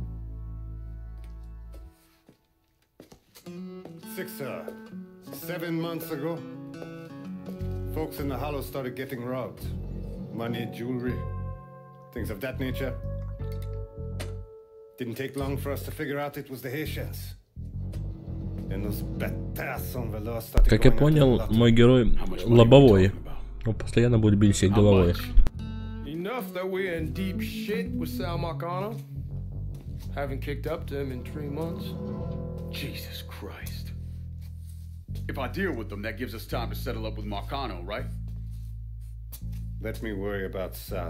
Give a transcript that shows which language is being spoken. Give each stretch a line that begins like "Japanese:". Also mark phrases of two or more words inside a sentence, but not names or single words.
English: 7 months ago, folks in the Hollow started getting robbed. Money, jewelry, things of that nature. Didn't take long for us to figure out it was the Haitians. And those
French: bâtards en velours
English: started
Russian: Как я понял, мой герой лобовой. Он постоянно будет бить всех головой.
English: Enough that we're in deep shit with Sal Marcano. Haven't kicked up to him in 3 months. Jesus Christ. If I deal with them, that gives us time to settle up with Marcano, right? Let me worry about Sal.